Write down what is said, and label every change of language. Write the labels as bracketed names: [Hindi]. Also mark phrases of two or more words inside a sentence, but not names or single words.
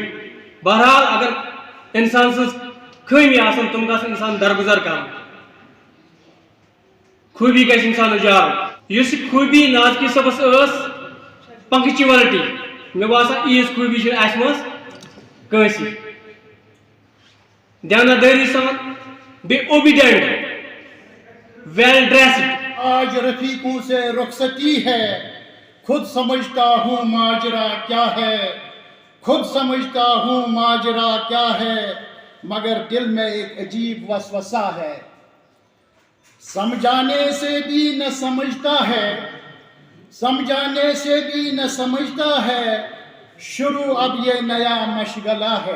[Kashmiri] بہرحال اگر انسان سٕنٛز خٲمی آسن تِم گژھن انسان درگُزر کرُن، خوٗبی گژھِ انسان اُجارُن۔ یُس یہِ خوٗبی نازکی صٲبس ٲس، پنکچویلٹی، مےٚ باسان ییٖژ خوٗبی چھِ اَسہِ منٛز کٲنٛسہِ۔ دیانتدٲری سان، بیٚیہِ اوبیڈینٹ، [English] well dressed. [Urdu] آج رفیقوں سے رخصتی ہے، خود سمجھتا ہوں ماجرا کیا ہے، خود سمجھتا ہوں ماجرا کیا ہے، مگر دل میں ایک عجیب وسوسہ ہے، سمجھانے سے بھی نہ سمجھتا ہے، سمجھانے سے بھی نہ سمجھتا ہے، شروع اب یہ نیا مشغلہ ہے۔